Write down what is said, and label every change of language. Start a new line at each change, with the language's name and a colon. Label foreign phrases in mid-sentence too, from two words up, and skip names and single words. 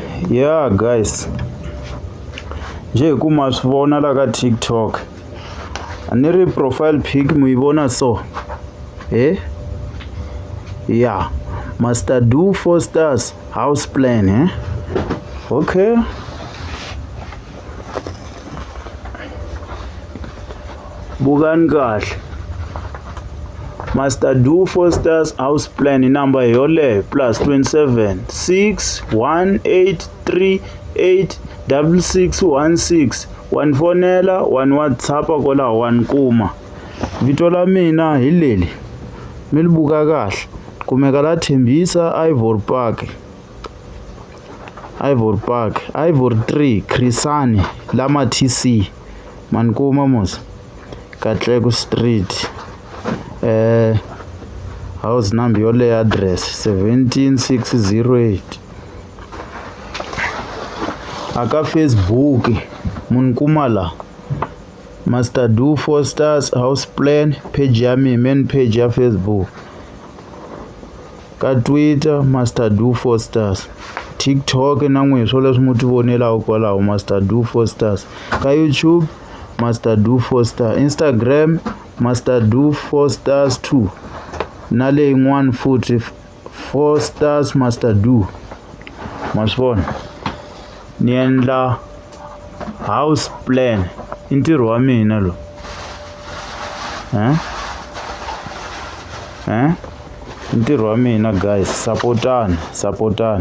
English: Yeah guys,
Tsonga: nje kuma swi vona la ka TikTok a ni ri
English: profile pic
Tsonga: mu yi vona
English: so yeah,
Tsonga: Master Do 4 stars house plan okay.
Zulu: Bukani kahle,
Tsonga: Master Do 4 stars house plan inamba yole plus 27 618386616 wanfonela wan WhatsAppa kola wan kuma. Vito la mina hi leli mi libuka kahle, kumeka la Thembisa Ivory Park, Ivory 3 Chrisane lama TC manikuma mos Katlego Street,
English: house number
Tsonga: yole address 17608. Aka Facebook munikuma la Master Do 4 stars house plan page ya mi
English: main page
Tsonga: ya Facebook, ka Twitter Master Do 4 stars, TikTok na n'we swo leswi mu ti vonela kwalaho Master Do 4 stars, ka YouTube Master Do 4 stars, Instagram Master Do 4 stars 2 na le yin'wana futhi 4 stars Master Do. Masvona ni endla
English: house plan
Tsonga: i ntirho wa mina lo ntirho wa mina guys, supportani.